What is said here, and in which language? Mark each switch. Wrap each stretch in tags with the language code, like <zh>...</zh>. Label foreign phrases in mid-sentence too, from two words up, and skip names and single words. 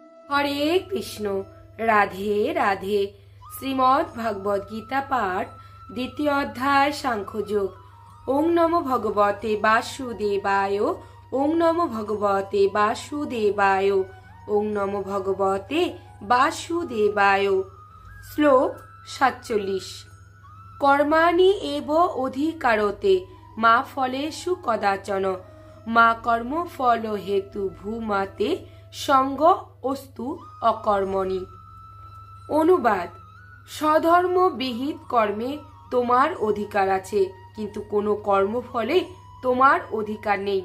<bn>হরে কৃষ্ণ। রাধে রাধে। শ্রীমদ্ ভাগবত গীতা পাঠ, দ্বিতীয় অধ্যায় সাংখ্যযোগ।</bn> <sa>ওং নমো ভগবতে বাসুদেবায়। ওং নমো ভগবতে বাসুদেবায়। ওং নমো ভগবতে বাসুদেবায়।</sa> <bn>শ্লোক 47।</bn> <sa>কর্মাণি এব অধিকারতে মা ফলেষু কদাচন মা কর্ম ফল হেতু ভূমাতে সঙ্গ অস্তু অকর্মণি।</sa> <bn>অনুবাদ: স্বধর্ম বিহিত কর্মে তোমার অধিকার আছে, কিন্তু কোনো কর্মফলে তোমার অধিকার নেই।</bn>